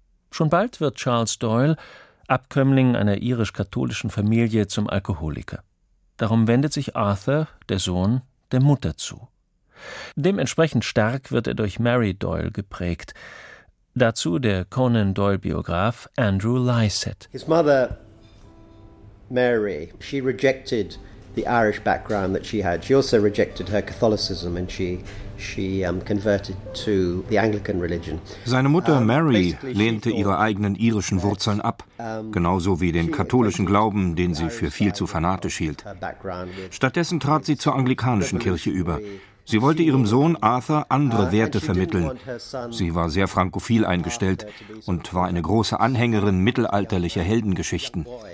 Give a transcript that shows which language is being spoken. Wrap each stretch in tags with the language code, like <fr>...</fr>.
<de>Schon bald wird Charles Doyle, Abkömmling einer irisch-katholischen Familie, zum Alkoholiker. Darum wendet sich Arthur, der Sohn, der Mutter zu. Dementsprechend stark wird er durch Mary Doyle geprägt. Dazu der Conan Doyle Biograf Andrew Lycett.</de> <en>His mother Mary, she rejected the Irish background that she had. She also rejected her Catholicism and she converted to the Anglican religion.</en> <de>Seine Mutter Mary lehnte ihre eigenen irischen Wurzeln ab, genauso wie den katholischen Glauben, den sie für viel zu fanatisch hielt. Stattdessen trat sie zur anglikanischen Kirche über. Sie wollte ihrem Sohn Arthur andere Werte vermitteln. Sie war sehr frankophil eingestellt und war eine große Anhängerin mittelalterlicher Heldengeschichten.</de>